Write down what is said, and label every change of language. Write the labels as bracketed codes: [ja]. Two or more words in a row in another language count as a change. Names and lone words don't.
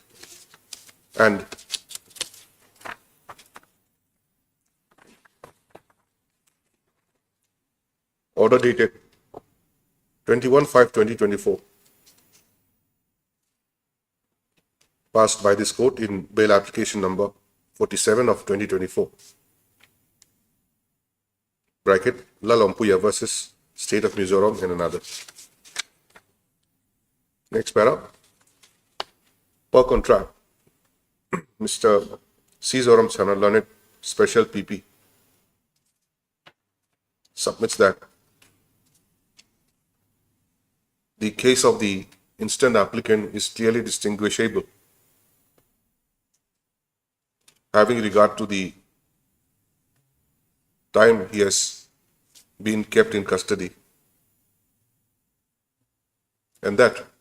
[en] And order dated 21/5/2024, passed by this court in bail application number 47 of 2024, bracket Lalompuya versus State of Mizoram and another. Next para. Per contract, Mr. C. Zoram Chana, learned special PP, submits that the case of the instant applicant is clearly distinguishable, having regard to the time he has been kept in custody, and that